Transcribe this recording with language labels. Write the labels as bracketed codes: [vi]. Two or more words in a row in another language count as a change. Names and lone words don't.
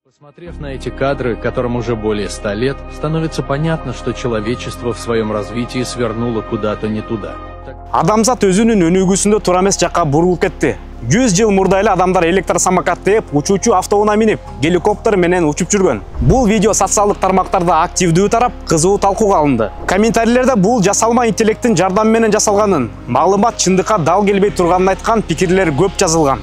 [ru] Посмотрев на эти кадры, которым уже более 100 лет, становится понятно, что человечество в своем развитии свернуло куда-то не туда. [ky] Адамзат өзүнүн өнүгүүсүндө туура эмес жакка бурулуп кетти. 100 жыл мурда эле адамдар электросамокат тээп, учуучу автоунаа минип, геликоптер менен учуп жүргөн. Бул видео социалдык тармактарда активдүү тарап, кызуу талкууга алынды. Комментарийлерде бул жасалма интеллекттин жардамы менен жасалганын, маалымат чындыкка дал келбей турганын айткан пикирлер көп жазылган.